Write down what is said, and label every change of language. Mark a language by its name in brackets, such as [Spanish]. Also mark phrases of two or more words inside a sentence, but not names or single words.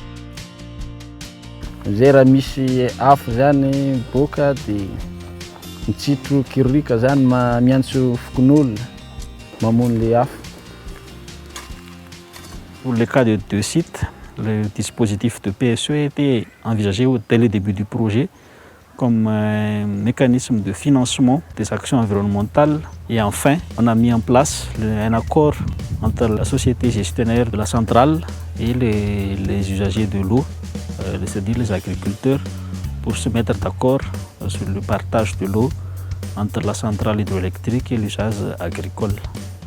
[Malagasy] Zay raha misy afo zany miboaka dia mitsitro kirorika zany miantso fokon'olona mamono le afo. [French] Pour le cas de 2 sites, le dispositif de PSE a été envisagé dès le début du projet comme un mécanisme de financement des actions environnementales. Et enfin, on a mis en place un accord entre la société gestionnaire de la centrale et les usagers de l'eau, c'est-à-dire les agriculteurs, pour se mettre d'accord sur le partage de l'eau entre la centrale hydroélectrique et l'usage agricole.